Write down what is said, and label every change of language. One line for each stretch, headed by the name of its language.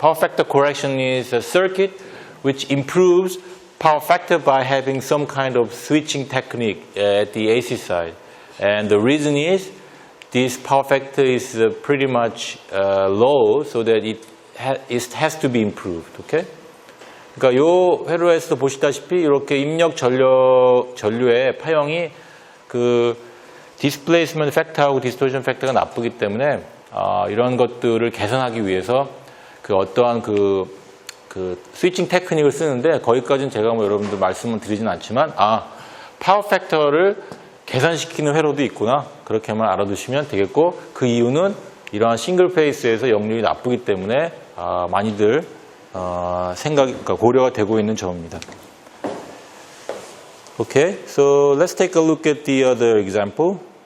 English: Power factor correction is a circuit which improves power factor by having some kind of switching technique at the AC side. And the reason is this power factor is pretty much low so that it has to be improved. Okay?
Korean: 그러니까 요 회로에서 보시다시피 이렇게 입력 전류의 파형이 그 디스플레이스먼트 팩터하고 디스토션 팩터가 나쁘기 때문에 이런 것들을 개선하기 위해서 그 어떠한 그 스위칭 테크닉을 쓰는데 거기까지는 제가 뭐 여러분들 말씀을 드리진 않지만 파워 팩터를 개선시키는 회로도 있구나 그렇게만 알아두시면 되겠고 그 이유는 이러한 싱글 페이스에서 역률이 나쁘기 때문에 많이들 그러니까 고려가 되고 있는 점입니다.
English: Okay, so let's take a look at the other example.